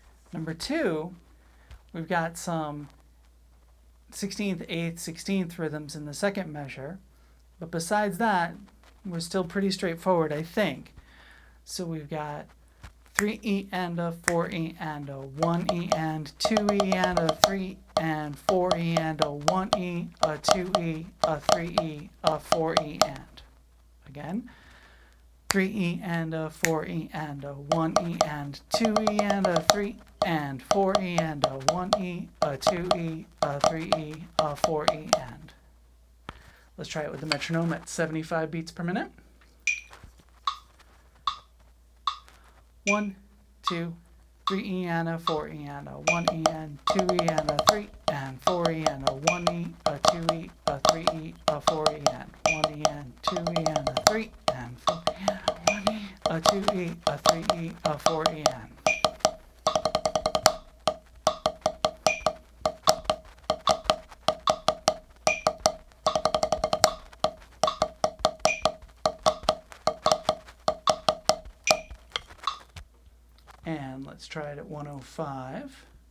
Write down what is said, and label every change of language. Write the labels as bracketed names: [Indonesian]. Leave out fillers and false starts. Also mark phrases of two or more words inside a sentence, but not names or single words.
[English] Number 2, we've got some 16th, 8th, 16th rhythms in the second measure. But besides that, we're still pretty straightforward, I think. So we've got 3E and a 4E and a 1E and 2E and a 3 and 4E and a 1E, a 2E, a 3E, a 4E and. Again, 3E and a 4E and a 1E and 2E and a 3 and 4E and a 1E, a 2E, a 3E, a 4E and. Let's try it with the metronome at 75 beats per minute. 1, 2, 3E and a 4E and a 1E and 2E and a 3 and 4E and a 1E, a 2E, a 3E, a 4E and 1E and 2E and a 3 and 4E and a 1E, a 2E, a 3E, a 4E and. And let's try it at 105.